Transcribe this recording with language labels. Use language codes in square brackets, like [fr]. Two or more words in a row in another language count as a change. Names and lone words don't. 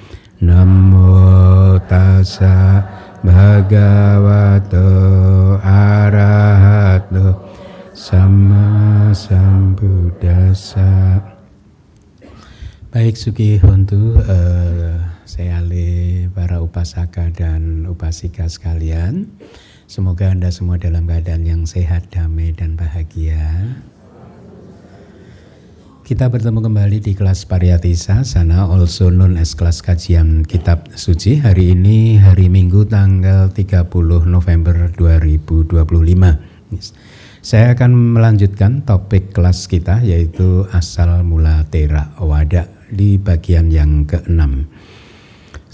[pi] Namo Tassa Bhagavato Arahato Sama Sambuddhassa. [id] Baik, [pi] Suki Hontu, [id] Seale, para upasaka dan upasika sekalian, semoga Anda semua dalam keadaan yang sehat, damai, dan bahagia. Kita bertemu kembali di kelas Pariyatisa Sana, [en] also known as [id] kelas kajian kitab suci. Hari ini hari Minggu tanggal 30 November 2025. Saya akan melanjutkan topik kelas kita, yaitu asal mula Theravada di bagian yang ke-6.